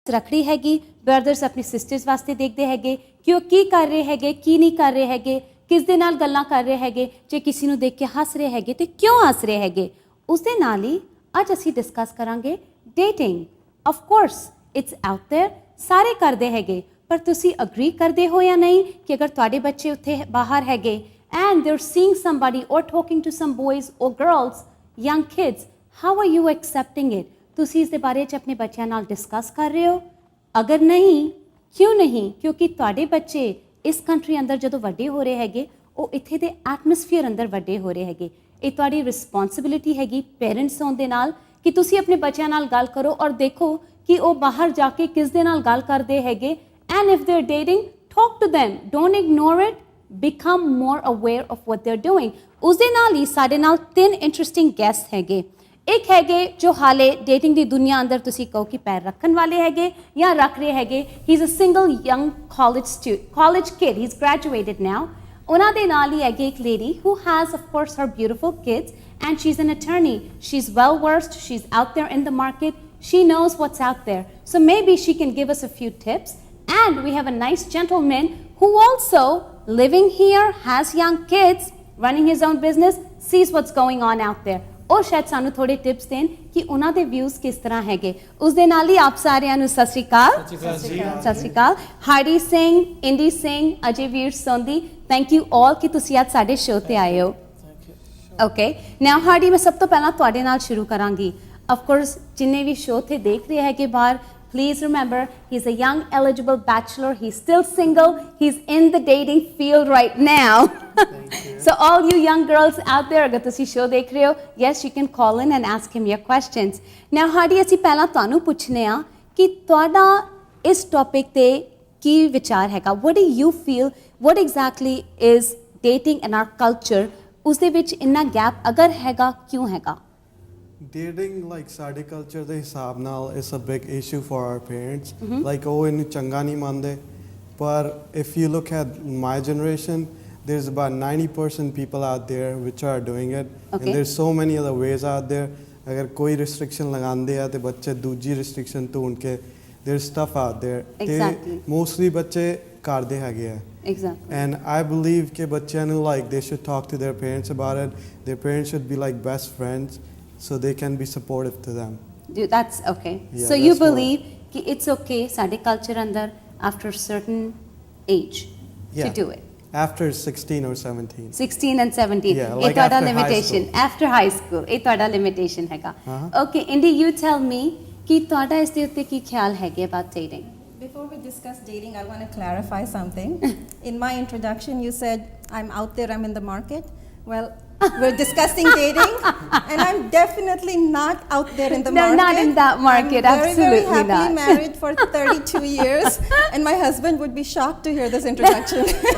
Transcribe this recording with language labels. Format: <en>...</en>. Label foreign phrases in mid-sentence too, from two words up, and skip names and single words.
<pa>ਰੱਖੜੀ ਹੈਗੀ, ਬ੍ਰਦਰਸ ਆਪਣੀ ਸਿਸਟਰਸ ਵਾਸਤੇ ਦੇਖਦੇ ਹੈਗੇ ਕਿ ਉਹ ਕੀ ਕਰ ਰਹੇ ਹੈਗੇ, ਕੀ ਨਹੀਂ ਕਰ ਰਹੇ ਹੈਗੇ, ਕਿਸ ਦੇ ਨਾਲ ਗੱਲਾਂ ਕਰ ਰਹੇ ਹੈਗੇ, ਜੇ ਕਿਸੇ ਨੂੰ ਦੇਖ ਕੇ ਹੱਸ ਰਹੇ ਹੈਗੇ ਤੇ ਕਿਉਂ ਹੱਸ ਰਹੇ ਹੈਗੇ। ਉਸ ਦੇ ਨਾਲ ਹੀ ਅੱਜ ਅਸੀਂ ਡਿਸਕਸ ਕਰਾਂਗੇ ਡੇਟਿੰਗ।</pa> <en>of course it's out there,</en> <pa>ਸਾਰੇ ਕਰਦੇ ਹੈਗੇ, ਪਰ ਤੁਸੀਂ ਅਗਰੀ ਕਰਦੇ ਹੋ ਜਾਂ ਨਹੀਂ ਕਿ ਅਗਰ ਤੁਹਾਡੇ ਬੱਚੇ ਉੱਥੇ ਬਾਹਰ ਹੈਗੇ</pa> <en>and they're seeing somebody or talking to some boys or girls, young kids, how are you accepting it?</en> <pa>ਤੁਸੀਂ ਇਸ ਦੇ ਬਾਰੇ 'ਚ ਆਪਣੇ ਬੱਚਿਆਂ ਨਾਲ ਡਿਸਕਸ ਕਰ ਰਹੇ ਹੋ? ਅਗਰ ਨਹੀਂ, ਕਿਉਂ ਨਹੀਂ? ਕਿਉਂਕਿ ਤੁਹਾਡੇ ਬੱਚੇ ਇਸ ਕੰਟਰੀ ਅੰਦਰ ਜਦੋਂ ਵੱਡੇ ਹੋ ਰਹੇ ਹੈਗੇ, ਉਹ ਇੱਥੇ ਦੇ ਐਟਮੋਸਫੀਅਰ ਅੰਦਰ ਵੱਡੇ ਹੋ ਰਹੇ ਹੈਗੇ। ਇਹ ਤੁਹਾਡੀ ਰਿਸਪੌਂਸਿਬਿਲਿਟੀ ਹੈਗੀ ਪੇਰੈਂਟਸ ਹੋਣ ਦੇ ਨਾਲ ਕਿ ਤੁਸੀਂ ਆਪਣੇ ਬੱਚਿਆਂ ਨਾਲ ਗੱਲ ਕਰੋ ਔਰ ਦੇਖੋ ਕਿ ਉਹ ਬਾਹਰ ਜਾ ਕੇ ਕਿਸ ਦੇ ਨਾਲ ਗੱਲ ਕਰਦੇ ਹੈਗੇ।</pa> <en>and if they are dating, talk to them, don't ignore it, become more aware of what they're doing।</en> <pa>ਉਸ ਦੇ ਨਾਲ ਹੀ ਸਾਡੇ ਨਾਲ 3</pa> <en>interesting guests</en> <pa>ਹੈਗੇ। ਇੱਕ ਹੈਗੇ ਜੋ ਹਾਲੇ ਡੇਟਿੰਗ ਦੀ ਦੁਨੀਆ ਅੰਦਰ ਤੁਸੀਂ ਕਹੋ ਕਿ ਪੈਰ ਰੱਖਣ ਵਾਲੇ ਹੈਗੇ ਜਾਂ ਰੱਖ ਰਹੇ ਹੈਗੇ।</pa> <en>he is a single young college kid, he is graduated now.</en> <pa>ਉਹਨਾਂ ਦੇ ਨਾਲ ਹੀ ਹੈਗੀ ਇੱਕ ਲੇਡੀ</pa> <en>who has of course her beautiful kids and she's an attorney, she's well versed, she's out there in the market, she knows what's out there, so maybe she can give us a few tips। And we have a nice gentleman who also living here, has young kids, running his own business, sees what's going on out there।</en> <pa>ਉਹ ਸ਼ਾਇਦ ਸਾਨੂੰ ਥੋੜੇ ਟਿਪਸ ਦੇਣ ਕਿ ਉਹਨਾਂ ਦੇ ਵਿਊਜ਼ ਕਿਸ ਤਰ੍ਹਾਂ ਹੈਗੇ। ਉਸ ਦੇ ਨਾਲ ਹੀ ਆਪ ਸਾਰਿਆਂ ਨੂੰ ਸਤਿ ਸ਼੍ਰੀ ਅਕਾਲ। ਸਤਿ ਸ਼੍ਰੀ ਅਕਾਲ। ਹਾਰਡੀ ਸਿੰਘ, ਇੰਡੀ ਸਿੰਘ, ਅਜੇ ਵੀਰ ਸੋਂਦੀ,</pa> <en>thank you all</en> <pa>ਕਿ ਤੁਸੀਂ ਅੱਜ ਸਾਡੇ ਸ਼ੋਅ ਤੇ ਆਏ ਹੋ।</pa> <en>okay, now</en> <pa>ਹਾਰਡੀ, ਮੈਂ ਸਭ ਤੋਂ ਪਹਿਲਾਂ ਤੁਹਾਡੇ ਨਾਲ ਸ਼ੁਰੂ ਕਰਾਂਗੀ।</pa> <en>of course</en> <pa>ਜਿੰਨੇ ਵੀ ਸ਼ੋਅ ਤੇ ਦੇਖ ਰਹੇ ਹੈਗੇ ਬਾਹਰ,</pa> <en>please remember he's a young eligible bachelor, he's still single, he's in the dating field right now। So all you young girls out there,</en> <pa>ਅਗਰ ਤੁਸੀਂ ਸ਼ੋਅ ਦੇਖ ਰਹੇ ਹੋ,</pa> <en>yes, you can call in and ask him your questions। Now Hardy,</en> <pa>ਅਸੀਂ ਪਹਿਲਾਂ ਤੁਹਾਨੂੰ ਪੁੱਛਨੇ ਆ ਕਿ ਤੁਹਾਡਾ ਇਸ ਟੌਪਿਕ ਤੇ ਕੀ ਵਿਚਾਰ ਹੈਗਾ?</pa> <en>what do you feel, what exactly is dating in our culture?</en> <pa>ਉਸ ਦੇ ਵਿੱਚ ਇੰਨਾ ਗੈਪ ਅਗਰ ਹੈਗਾ, ਕਿਉਂ ਹੈਗਾ?</pa> <en>Dating, like</en> <pa>ਸਾਡੇ culture ਦੇ ਹਿਸਾਬ ਨਾਲ</pa> <en>is a big issue for our parents। like</en> <pa>ਉਹ ਇਹਨੂੰ ਚੰਗਾ ਨਹੀਂ ਮੰਨਦੇ, ਪਰ</pa> <en>if you look at my generation, there's about 90% people out there which are doing it। and there's so many other ways out there।</en> <pa>ਅਗਰ ਕੋਈ restriction ਲਗਾਉਂਦੇ ਆ ਤੇ ਬੱਚੇ ਦੂਜੀ restriction ਢੂੰਢ ਕੇ,</pa> <en>there's stuff out there। Exactly।</en> <pa>mostly ਬੱਚੇ ਕਰਦੇ ਹੈਗੇ ਆ।</pa> <en>Exactly। and I believe</en> <pa>ਕਿ ਬੱਚਿਆਂ ਨੂੰ</pa> <en>like they should talk to their parents about it। their parents should be like best friends so they can be supportive to them। That's okay। Yeah, so you that's believe कि it's okay</en> <pa>ਸਾਡੇ culture ਅੰਦਰ</pa> <en>after a certain age to do it? After 16 or 17। 16 and 17। Yeah,</en> <pa>ਇਹ</pa> <en>like</en> <pa>ਤੁਹਾਡਾ</pa> <en>after high limitation, school। after high school</en> <pa>ਇਹ ਤੁਹਾਡਾ limitation ਹੈਗਾ।</pa> <en>Okay, Indy, you tell me</en> <pa>ਕਿ ਤੁਹਾਡਾ ਇਸ ਦੇ ਉੱਤੇ ਕੀ ਖਿਆਲ ਹੈਗੇ</pa> <en>about dating? Before we discuss dating, I want to clarify something। In my introduction, you said I'm out there, I'm in the market। Well, we're discussing dating, and I'm definitely not out there in the market। No, not in that market, I'm absolutely very happily not। married for 32 years, and my husband would be shocked to hear this introduction।</en>